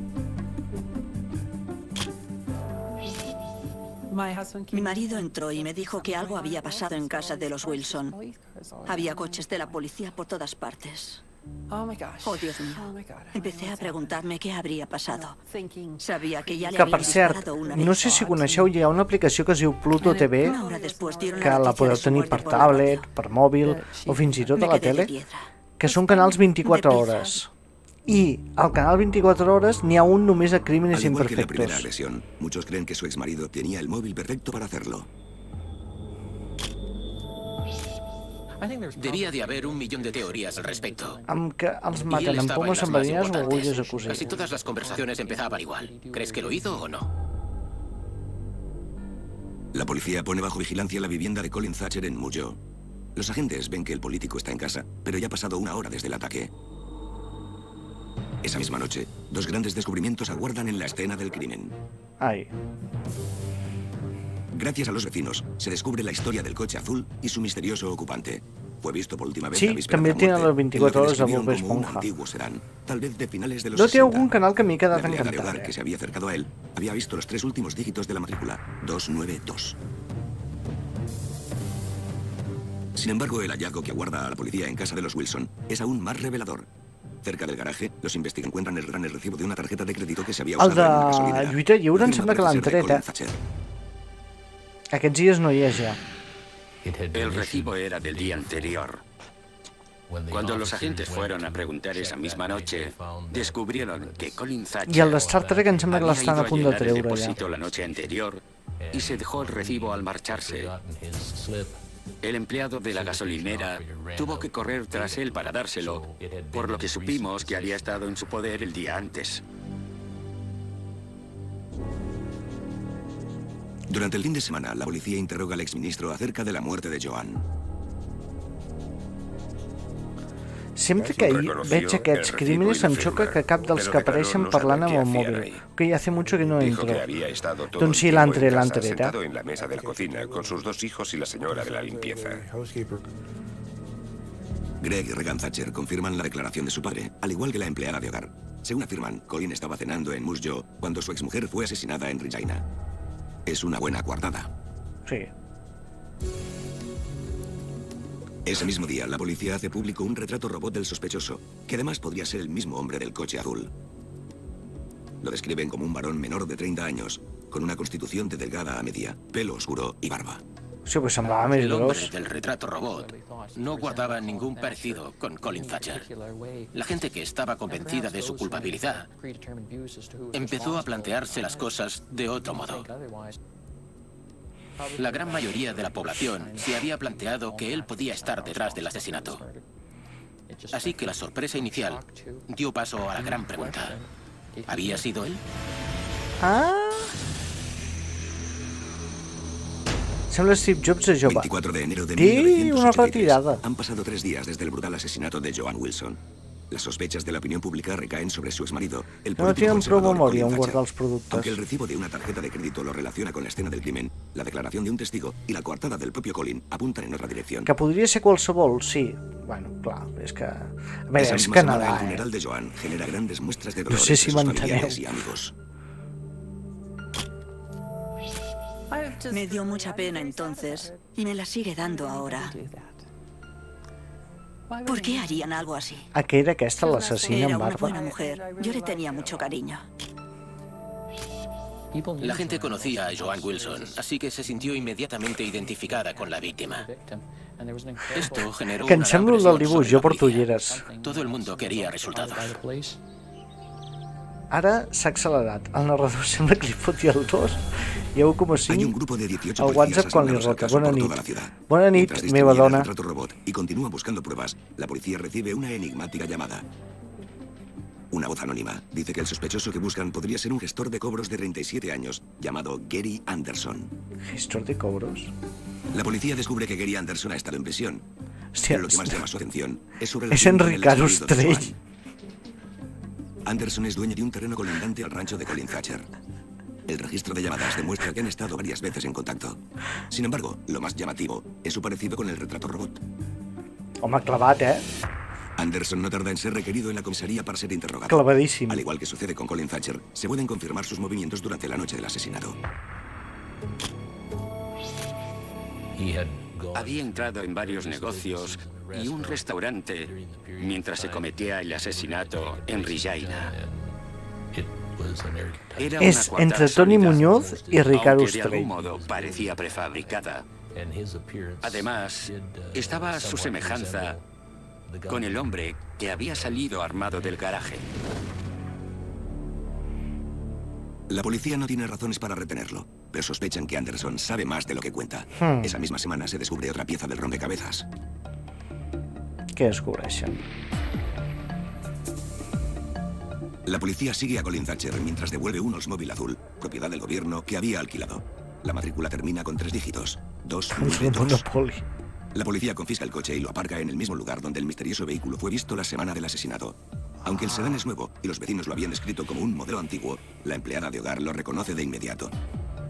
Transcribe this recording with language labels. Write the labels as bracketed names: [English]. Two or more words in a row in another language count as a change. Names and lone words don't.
[Spanish] Mi marido entró y me dijo que algo había pasado en casa de los Wilson. Había coches de la policía por todas partes. Oh, Dios mío. Empecé a preguntarme qué habría pasado. Sabía que ya le [Catalan] Que, [Spanish] habían [Catalan] per cert, [Spanish] disparado una [Catalan] no [Spanish] vez. [Catalan] sé si coneixeu, hi ha una aplicació que es diu Pluto TV, [Spanish] Una hora después dieron que la noticia [Catalan] podeu [Spanish] de su [Catalan] tenir [Spanish] muerte [Catalan] per [Spanish] por la [Catalan] tablet, [Spanish] radio. [Catalan] per mòbil o fins i tot [Spanish] Me [Catalan] a la [Spanish] quedé de [Catalan] tele, [Spanish] piedra. [Catalan] que són canals 24 hores. I al canal 24 hores n'hi ha un només a crímenes [Spanish] Al igual que la primera [Catalan] imperfectos. [Spanish] agresión, muchos creen que su exmarido tenía el móvil perfecto para hacerlo. Debía de haber 1 millón de teorías al respecto. [Catalan] Amb que els [Spanish] Y él [Catalan] maten amb [Spanish] estaba en [Catalan] pomes [Spanish] las más [Catalan] enverinades o agulles a [Spanish] importantes. [Catalan] cosir. [Spanish] Casi todas las conversaciones empezaban igual. ¿Crees que lo hizo o no? La policía pone bajo vigilancia la vivienda de Colin Thatcher en Mujo. Los agentes ven que el político está en casa, pero ya ha pasado 1 hora desde el ataque. Esa misma noche, 2 grandes descubrimientos aguardan en la escena del crimen. [Catalan] Ai, [Spanish] Gracias a los vecinos, se descubre la historia del coche azul y su misterioso ocupante. Fue visto por última vez [Catalan] Sí, [Spanish] la víspera [Catalan] també [Spanish] de la [Catalan] tenen [Spanish] muerte, [Catalan] les 24 [Spanish] en lo que [Catalan] hores de [Spanish] describieron [Catalan] Bob [Spanish] como un [Catalan] Esponja. [Spanish] antiguo sedán, tal vez de finales de los [Catalan] No té [Spanish] 60. [Catalan] algun canal que m'hi he [Spanish] La [Catalan] quedat [Spanish] empleada de [Catalan] encantat, [Spanish] hogar que se había acercado a él había visto los 3 últimos dígitos de la matrícula, 292. Sin embargo, el hallazgo que aguarda a la policía en casa de los Wilson es aún más revelador. Cerca del garaje, los investigadores encuentran el recibo de una tarjeta de crédito que se había [Catalan] El [Spanish] usado en una [Catalan] de [Spanish] gasolinera. [Catalan] lluita lliure em [Spanish] Afirma [Catalan] sembla que l'han [Spanish] parecer de [Catalan] tret, [Spanish] Colin Thatcher. [Catalan] Aquests dies no hi és ja. [Spanish] El recibo era del día anterior. Cuando los agentes fueron a preguntar esa misma noche, descubrieron que Colin Thatcher [Catalan] I el de Star Trek em sembla que [Spanish] había [Catalan] l'estan [Spanish] ido [Catalan] a punt de [Spanish] llenar el [Catalan] treure ja. [Spanish] depósito la noche anterior y se dejó el recibo al marcharse. El empleado de la gasolinera tuvo que correr tras él para dárselo, por lo que supimos que había estado en su poder el día antes. Durante el fin de semana, la policía interroga al exministro acerca de la muerte de Joan. [Catalan] Sempre que veig aquests crímenes em xoca que cap dels que apareixen parlant amb el mòbil. [Spanish] Que hace mucho que no Dijo entro. que había estado todo [Catalan] Doncs sí, [Spanish] el [Catalan] l'han [Spanish] tiempo en [Catalan] tret, [Spanish] casa, [Catalan] eh? [Spanish] sentado en la mesa de la cocina con sus 2 hijos y la señora de la limpieza. Greg y Regan Thatcher confirman la declaración de su padre, al igual que la empleada de hogar. Según afirman, Colin estaba cenando en Moose Jaw cuando su exmujer fue asesinada en Regina. Es una buena coartada. Sí. Ese mismo día, la policía hace público un retrato robot del sospechoso, que además podría ser el mismo hombre del coche azul. Lo describen como un varón menor de 30 años, con una constitución de delgada a media, pelo oscuro y barba. [Catalan] Sí, pues semblava més [Spanish] El hombre [Catalan] gros. [Spanish] del retrato robot no guardaba ningún parecido con Colin Thatcher. La gente que estaba convencida de su culpabilidad empezó a plantearse las cosas de otro modo. La gran mayoría de la población se había planteado que él podía estar detrás del asesinato. Así que la sorpresa inicial dio paso a la gran pregunta. ¿Había sido él? [Catalan] Ah! Sembla Steve Jobs de jove. [Spanish] 24 de enero de [Catalan] Té una [Spanish] 1983. [Catalan] retirada. [Spanish] Han pasado 3 días desde el brutal asesinato de Joan Wilson. Las sospechas de la opinión pública recaen sobre su exmarido, el [Catalan] No [Spanish] político [Catalan] tenen prou [Spanish] conservador [Catalan] memòria [Spanish] Colin [Catalan] en guardar [Spanish] Thatcher. [Catalan] els productes. [Spanish] Aunque el recibo de una tarjeta de crédito lo relaciona con la escena del crimen, la declaración de un testigo y la coartada del propio Colin apuntan en otra dirección. [Catalan] Que podria ser qualsevol, sí. Bueno, clar, és que... A veure, [Spanish] Esa [Catalan] és [Spanish] misma semana, [Catalan] Canadà, [Spanish] el funeral de Joan genera grandes muestras de dolor [Catalan] sé si [Spanish] entre sus [Catalan] m'enteneu. [Spanish] familiares y amigos. Me dio mucha pena entonces y me la sigue dando ahora. ¿Por qué harían algo así? [Catalan] A que era aquesta l'assassina [Spanish] Era [Catalan] en [Spanish] una [Catalan] barba? [Spanish] buena mujer. Yo le tenía mucho cariño. La gente conocía a Joan Wilson, así que se sintió inmediatamente identificada con la víctima. Esto generó [Catalan] Que em [Spanish] una gran [Catalan] sembla el del [Spanish] presión [Catalan] dibuix, [Spanish] sobre [Catalan] jo [Spanish] la [Catalan] porto [Spanish] policía. [Catalan] ulleres. [Spanish] Todo el mundo quería resultados. [Catalan] Ara s'ha accelerat. El narrador sembla que li fotia el 2 i [Spanish] Hay un [Catalan] 1,5 [Spanish] grupo de 18 [Catalan] al [Spanish] policías [Catalan] WhatsApp quan li [Spanish] asignados al [Catalan] rota. [Spanish] caso [Catalan] Bona [Spanish] por [Catalan] nit. [Spanish] toda la ciudad. [Catalan] Bona nit, [Spanish] Mientras [Catalan] meva [Spanish] distribuyen [Catalan] dona. [Spanish] el retrato robot y continúan buscando pruebas, la policía recibe una enigmática llamada. Una voz anónima dice que el sospechoso que buscan podría ser un gestor de cobros de 37 años llamado Gary Anderson. Gestor de cobros. La policía descubre que Gary Anderson ha estado en prisión. [Catalan] Hòstia, [Spanish] Pero lo que más llama su atención es su [Catalan] és [Spanish] relación con el [Catalan] Enric [Spanish] exmarido de [Catalan] Arustrell. [Spanish] Joan. Anderson es dueño de un terreno colindante al rancho de Colin Thatcher. El registro de llamadas demuestra que han estado varias veces en contacto. Sin embargo, lo más llamativo es su parecido con el retrato robot. [Catalan] Home, clavat, eh? [Spanish] Anderson no tarda en ser requerido en la comisaría para ser interrogado. [Catalan] Clavadíssim. [Spanish] Al igual que sucede con Colin Thatcher, se pueden confirmar sus movimientos durante la noche del asesinato. Había entrado en varios negocios y un restaurante mientras se cometía el asesinato en Regina. Era una [Catalan] És [Spanish] coartada [Catalan] entre Toni [Spanish] sólida, [Catalan] Muñoz y Ricardo [Spanish] aunque de [Catalan] Ostrell. [Spanish] algún modo parecía prefabricada. Además, estaba a su semejanza con el hombre que había salido armado del garaje. La policía no tiene razones para retenerlo, pero sospechan que Anderson sabe más de lo que cuenta. Esa misma semana se descubre otra pieza del rompecabezas. [Catalan] Què descobreixen? [Spanish] La policía sigue a Colin Thatcher mientras devuelve un Oldsmobile azul, propiedad del gobierno, que había alquilado. La matrícula termina con 3 dígitos, 292. [Catalan] Monopoli. [Spanish] La policía confisca el coche y lo aparca en el mismo lugar donde el misterioso vehículo fue visto la semana del asesinato. Aunque el sedán es nuevo y los vecinos lo habían descrito como un modelo antiguo, la empleada de hogar lo reconoce de inmediato.